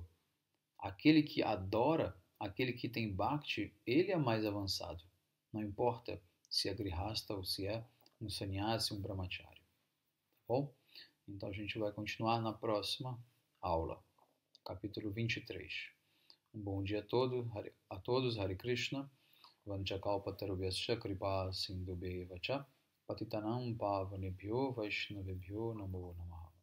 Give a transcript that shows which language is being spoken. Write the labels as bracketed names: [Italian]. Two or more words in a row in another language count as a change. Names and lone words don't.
[Portuguese] Aquele que adora, aquele que tem Bhakti, ele é mais avançado. Não importa se é grihasta ou se é um sannyasi, um brahmachari. Tá bom? Então a gente vai continuar na próxima aula, capítulo 23. Um bom dia a todos, [Sanskrit] Hare Krishna, Vanchakalpatarubhyascha kripa sindhubheva cha, patitanam pavanebhyo vaishnavebhyo namo namah.